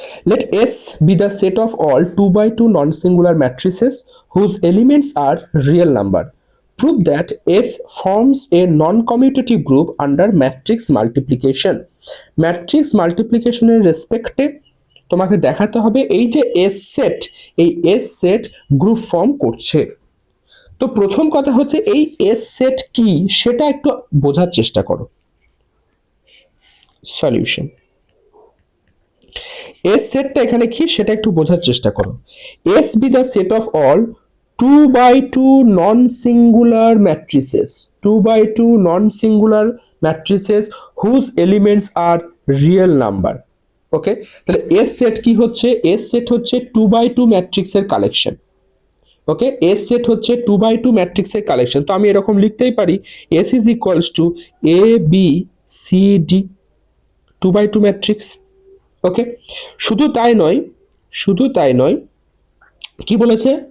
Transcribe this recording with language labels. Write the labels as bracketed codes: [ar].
[en] Let S be the set of all 2 by 2 non-singular matrices whose elements are real number. Prove that S forms a non-commutative group under matrix multiplication. [bn] Matrix multiplication এর রেসপেক্টে তোমাকে দেখাতে হবে এই যে S set, এই S set group form করছে। তো প্রথম কথা হচ্ছে এই এস সেট কি সেটা একটু বোঝার চেষ্টা করো। সলিউশন, এস সেটটা এখানে কি সেটা একটু বোঝার চেষ্টা করো। [en] S be the set of all 2 by 2 non-singular matrices, 2 by 2 non-singular matrices whose elements are real number. [bn] ওকে, তাহলে এস সেট কি হচ্ছে? এস সেট হচ্ছে 2 by 2 ম্যাট্রিক্সের কালেকশন। ওকে, এস সেট হচ্ছে 2 by 2 ম্যাট্রিক্সের কালেকশন। তো আমি এরকম লিখতেই পারি, [en] S is equals to A B C D, 2 by 2 matrix. [bn] ওকে, শুধু তাই নয়, কি বলেছে?